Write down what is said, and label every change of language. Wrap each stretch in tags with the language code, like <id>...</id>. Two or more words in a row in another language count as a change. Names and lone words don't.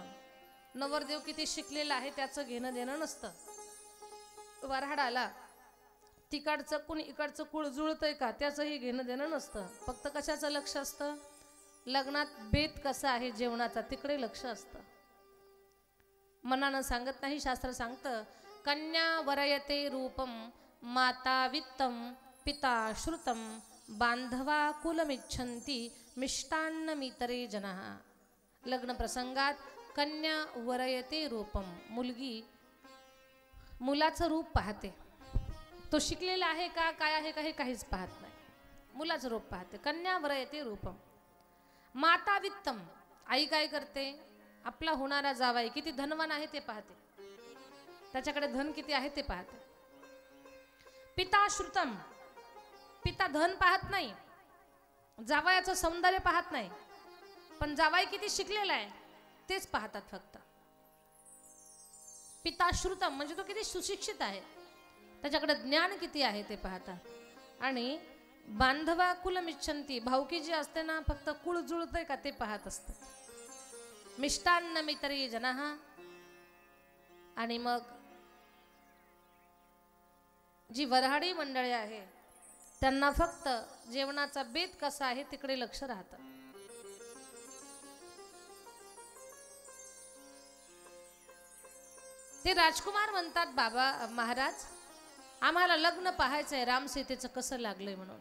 <mr>नवरदेव किती शिकलेला आहे त्याचं घेणं देणं नसतं. वऱ्हाडाला तिकडचं कुणी इकडचं कुळ जुळतंय का त्याचंही घेणं देणं नसतं. फक्त कशाचं लक्ष असतं? लग्नात बेत कसा आहे जेवणाचा तिकडे लक्ष असतं. मनानं सांगत नाही, शास्त्र सांगतं,</mr> <sa>कन्या वरयते रूपम माता वित्तम पिता श्रुतम बांधवा कुलमिच्छन्ति मिष्टान्न मितरे जनः.</sa> <mr>लग्न प्रसंगात</mr> <sa>कन्या वरयते रूपम,</sa> <mr>मुलगी मुलाचं रूप पाहते. तो शिकलेला आहे का काय आहे का हे काहीच पाहत नाही, मुलाचं रूप पाहते.</mr> <sa>कन्या वरयते रूपम. माता वित्तम,</sa> <mr>आई काय करते? आपला होणारा जावाई किती धनवान आहे ते पाहते, त्याच्याकडे धन किती आहे ते पाहते.</mr> <sa>पिता श्रुतम,</sa> <mr>पिता धन पाहत नाही, जावयाचं सौंदर्य पाहत नाही, पण जावाई किती शिकलेला आहे तेच पाहतात फक्त.</mr> <sa>पिता श्रुतम</sa> <mr>म्हणजे तो किती सुशिक्षित आहे, त्याच्याकडे ज्ञान किती आहे ते पाहतात. आणि</mr> <sa>बांधवा कुलमिच्छन्ति,</sa> <mr>भावकी जी असते ना, फक्त कुळ जुळतंय का ते पाहत असतात.</mr> <sa>मिष्टान्न मितरे जनः,</sa> <mr>आणि मग जी वऱ्हाडी मंडळी आहे त्यांना फक्त जेवणाचा बेत कसा आहे तिकडे लक्ष राहतं. ते राजकुमार म्हणतात, बाबा महाराज आम्हाला लग्न पाहायचंय, राम सीतेचं कसं लागलंय म्हणून.</mr>